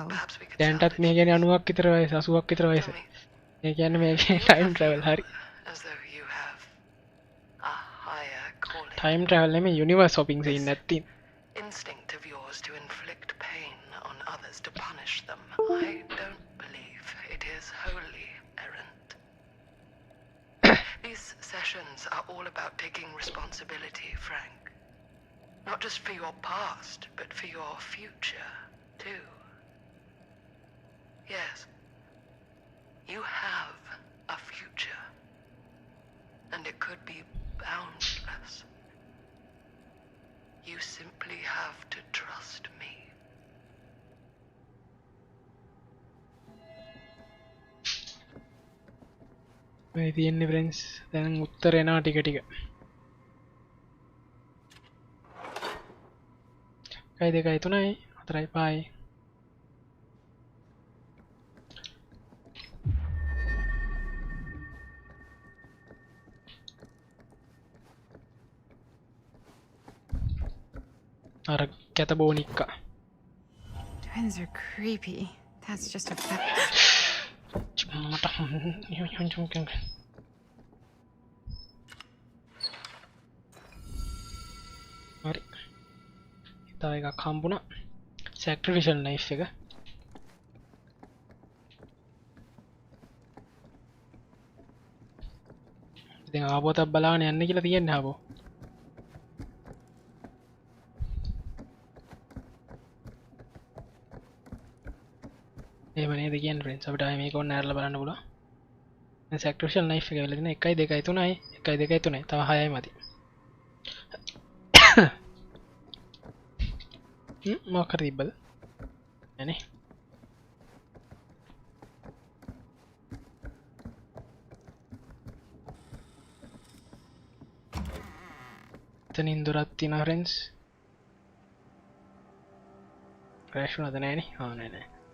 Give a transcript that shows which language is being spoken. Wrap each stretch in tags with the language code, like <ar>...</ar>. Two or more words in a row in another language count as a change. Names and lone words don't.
<si>දැන්ටත් මේ කියන්නේ 90ක් විතර වයස 80ක් විතර වයස මේ කියන්නේ මේකේ</si> <en>time travel</en> <si>hari</si> <en>as though you have a higher calling. time travel</en> <si>නෙමෙයි</si> <en>universe hopping scene</en> <si>නැත්නම්</si> <en>Instinct of yours to inflict pain on others to punish them. I don't believe it is wholly errant. These sessions are all about taking responsibility, Frank. Not just for your past, but for your future, too. Yes. You have a future. And it could be boundless. You simply have to trust me.</en> <si>මේ තියෙන්නේ friends දැන් උත්තර එනවා ටික ටික 1 2 3 4 5 අර කැත බෝනික්කා</si> <en>Twins are creepy. That's just a fact.</en> <si>හරි තව එකක් හම්බුණා</si> <en>sacrificial knife</en> <si>එක ඉතින් ආපෝතක් බලාගෙන යන්න කියලා තියන්නේ ආපෝ එහෙම නේද කියන්නේ friends අපිට ආයේ මේක ඕන නැරලා බලන්න පුළුවන් දැන්</si> <en>sacrificial knife</en> <si>එක වෙලා තියෙන 1 2 3යි 1 2 3යි තව 6යි මදි මොකක් හරි තිබ්බද නෑනේ එතනින් දොරක් තියෙනවා friends crash වුණාද නෑනේ ආ නෑ නෑ</si>